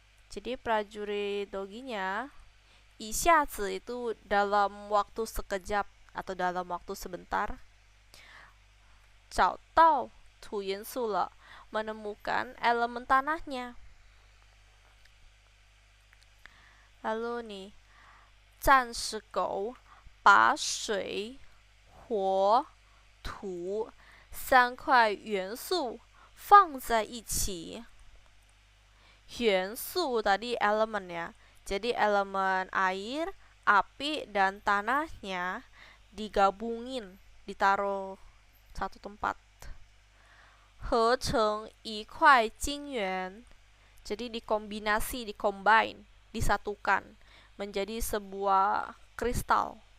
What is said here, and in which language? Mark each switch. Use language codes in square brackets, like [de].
[id] Jadi prajurit doginya, [zh] 一下子 [id] itu dalam waktu sekejap atau dalam waktu sebentar. [zh] 找到土元素了, [id] menemukan elemen tanahnya. Lalu nih, [zh] 战士狗把水、火、土3块元素放在一起。元素 [id] tadi elemen ya. Jadi elemen air, api, dan tanahnya digabungin, ditaruh satu tempat. [zh] 合成一块晶圆. [id] Jadi dikombinasi, dicombine, disatukan menjadi sebuah kristal.